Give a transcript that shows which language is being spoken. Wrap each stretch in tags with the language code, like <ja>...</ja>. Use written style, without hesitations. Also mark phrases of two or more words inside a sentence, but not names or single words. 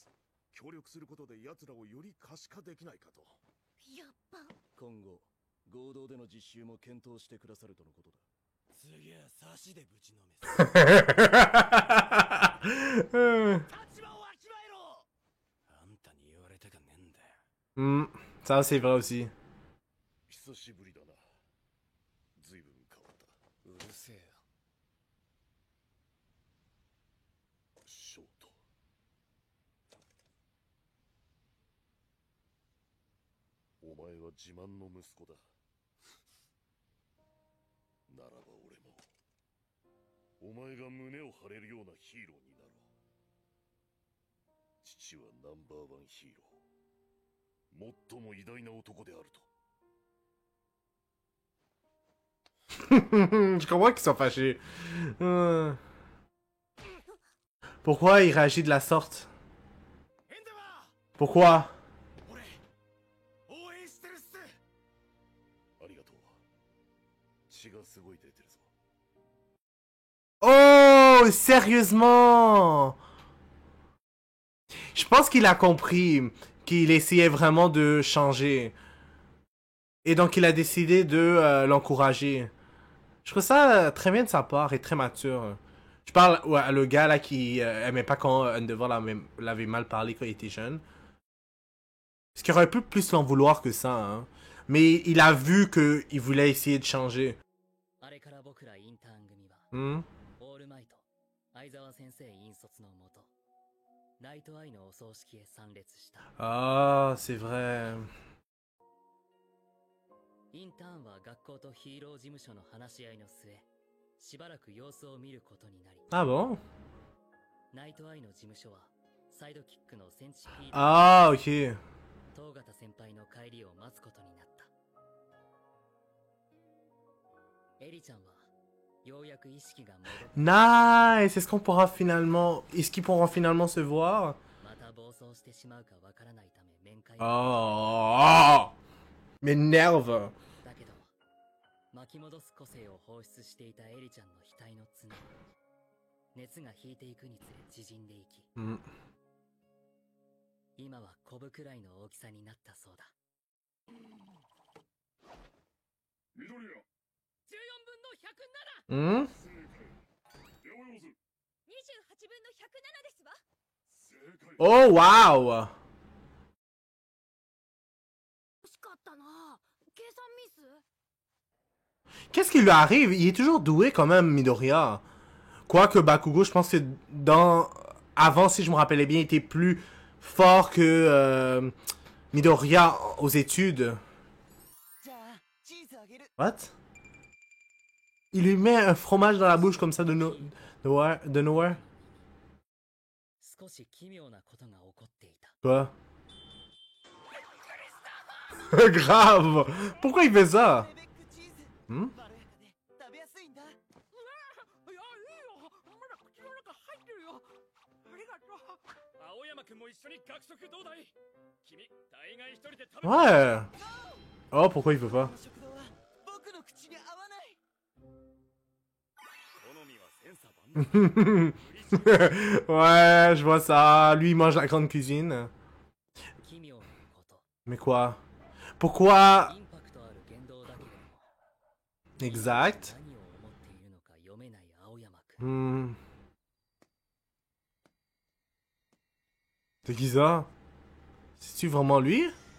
<ja>協力することで奴らをより可視化できないかと。やっば。今後合同での実習も検討してくださるとのことだ。次は差しでぶちのめす。立場をわきまえろ。あんたに言われたかねえんだよ。</ja> <fr>Ça, c'est vrai aussi.</fr> <ja>久しぶりだな。随分変わった。うるせえよ。ショート。お前は自慢の息子だ。ならば俺もお前が胸を張れるようなヒーローになろう。父はナンバーワンヒーロー。最も偉大な男であると。</ja> <fr>Je comprends qu'ils sont fâchés. Pourquoi il réagit de la sorte? Pourquoi?</fr> <ja>俺応援してるっす。ありがとう。血がすごい出てるぞ。</ja> <fr>Oh, sérieusement? Je pense qu'il a compris qu'il essayait vraiment de changer. Et donc il a décidé de l'encourager. Je trouve ça très bien de sa part et très mature. Je parle à le gars là qui aimait pas quand Endeavor l'avait mal parlé quand il était jeune. Parce qu'il aurait pu plus l'en vouloir que ça, hein. Mais il a vu qu'il voulait essayer de changer. Hmm? Ah, c'est vrai.</fr> <ja>インターンは学校とヒーロー事務所の話し合いの末、しばらく様子を見ることになり、</ja> <fr>Ah bon?</fr> <ja>ナイトアイの事務所はサイドキックのセンチピード、</ja> <fr>Ah, ok.</fr> <ja>東方先輩の帰りを待つことになった。エリちゃんはようやく意識が戻って、</ja> <en>Nice!</en> <fr>Est-ce qu'ils pourront finalement se voir?</fr> <ja>また暴走してしまうかわからないため面会を。</ja> <fr>Oh! M'énerve!</fr> <ja>だけど、巻き戻す個性を放出していたエリちゃんの額の綱、熱が引いていくにつれ縮んでいき、 Hmm. 今はコブくらいの大きさになったそうだ。緑谷。 14分の100 Hmm? 28分の107ですわ。</ja> <en>Oh, wow!</en> <ja>惜しかったな。計算ミス？</ja> <fr>Qu'est-ce qui lui arrive? Il est toujours doué quand même, Midoriya. Quoique Bakugo, je pense que dans... Avant, si je me rappelais bien, il était plus fort que Midoriya aux études.</fr> <en>What?</en> <fr>Il lui met un fromage dans la bouche comme ça de nowhere?</fr> <ja>少し奇妙なことが起こっていた。</ja> <fr>Quoi? Grave! Pourquoi il fait ça? Hmm?</fr> <ja>青山くんも一緒に学食どうだい？君、大概一人で食べ。</ja> <fr>Ouais! Oh, pourquoi il veut pas? Ouais, je vois ça. Lui, il mange la grande cuisine.</fr> <ja>奇妙なこと。</ja> <fr>Mais quoi? Pourquoi?</fr> <ja>インパクトある言動だけれども。</ja> <fr>Exact.</fr> <ja>何を思っているのか読めない青山くん。</ja> <fr>Hmm. C'est qui ça? C'est-tu vraiment lui?</fr>